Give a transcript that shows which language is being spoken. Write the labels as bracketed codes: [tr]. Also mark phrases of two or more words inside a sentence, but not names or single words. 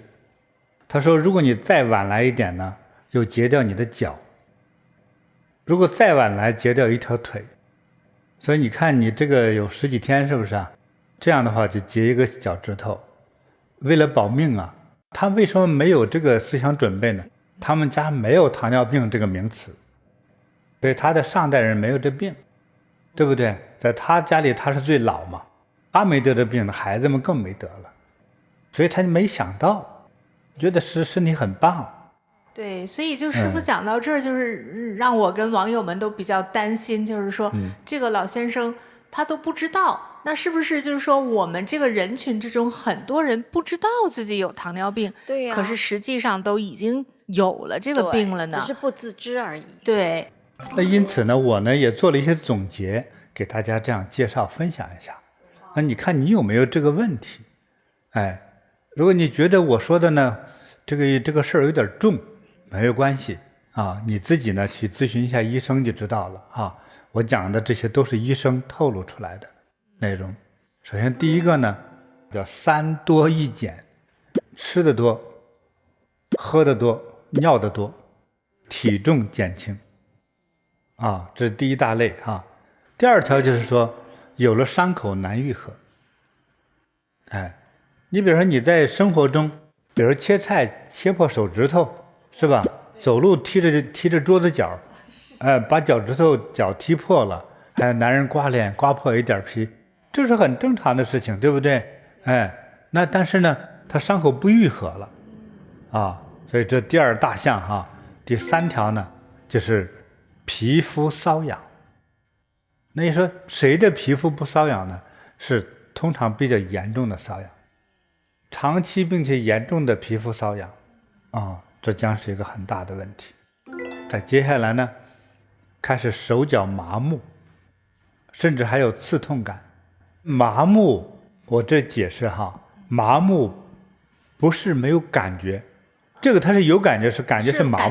[zh] 他說如果你再晚來一點呢，又截掉你的腳，如果再晚來截掉一條腿。所以你看你這個有10幾天是不是這樣的話就截一個腳趾頭。為了保命他為什麼沒有這個思想準備呢？他們家沒有糖尿病這個名詞，所以他的上代人沒有這病，對不對？在他家裡他是最老嘛，他沒得這病的孩子們更沒得了，所以他就沒想到，覺得身體很棒。對，所以就師父講到這兒，就是讓我跟網友們都比較擔心，就是說這個老先生他都不知道，那是不是就是說我們這個人群之中很多人不知道自己有糖尿病？对呀，可是實際上都已經有了這個病了呢，只是不自知而已。對。那因此呢，我呢也做了一些總結，給大家這樣介紹分享一下。那你看你有沒有這個問題？如果你覺得我說的呢，這個事兒有點重，沒有關係你自己呢去諮詢一下醫生就知道了我講的這些都是醫生透露出來的內容。首先第一個呢叫3多1減，吃的多，喝的多，尿的多，體重減輕這是第一大類第2條就是說有了傷口難癒合。你比如說你在生活中，比如切菜切破手指頭是吧？走路踢着桌子角，把脚趾頭脚踢破了，還有男人刮臉刮破一點皮，這是很正常的事情，对不對？那但是呢，他傷口不癒合了所以這第2大項第3條呢，就是皮膚瘙癢。那你說誰的皮膚不瘙癢呢？是通常比較嚴重的瘙癢，長期並且嚴重的皮膚瘙癢這將是一個很大的問題。再接下來呢，開始手腳麻木，甚至還有刺痛感。麻木，我這解釋麻木不是沒有感覺，這個它是有感覺，是感覺是麻木，